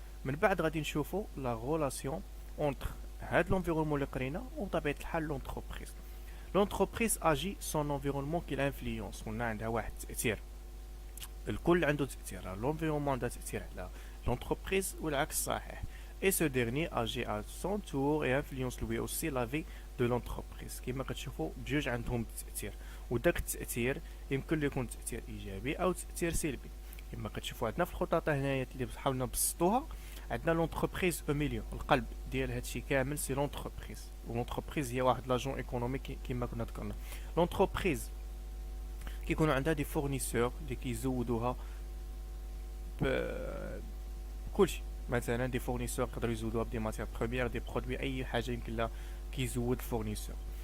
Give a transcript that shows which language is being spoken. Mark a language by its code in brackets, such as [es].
[ar] من بعد غادي نشوفوا لا غولاسيون اونتر هاد لونفيرونمون اللي قرينا وبطبيعة الحال لونتربريز. لونتربريز اجي سون انفيرونمون كي لانفلونس، قلنا عندها واحد التأثير، الكل عنده تأثير، لونفيرونمون عنده تأثير على l'entreprise والعكس صحيح. [fr] Et ce dernier agit à son tour et influence lui aussi la vie de l'entreprise. [ar] كما كتشوفوا بجوج عندهم تأثير، وداك التأثير يمكن يكون تأثير إيجابي أو تأثير سلبي. كما كتشوفوا عندنا في الخطط هنايا اللي حاولنا نبسطوها، عندنا لونتربريز او ميليون، القلب ديال هادشي كامل سي لونتربريز. ولونتربريز هي واحد لاجون ايكونوميك كما كنا ذكرنا. لونتربريز كيكونوا عندها دي فورنيسور اللي كيزودوها كلشي، مثلا دي فورنيسور يقدروا يزودوها بدي ماتير بروميير، دي برودوي، اي حاجه يمكن لها كيزود الفورنيسور.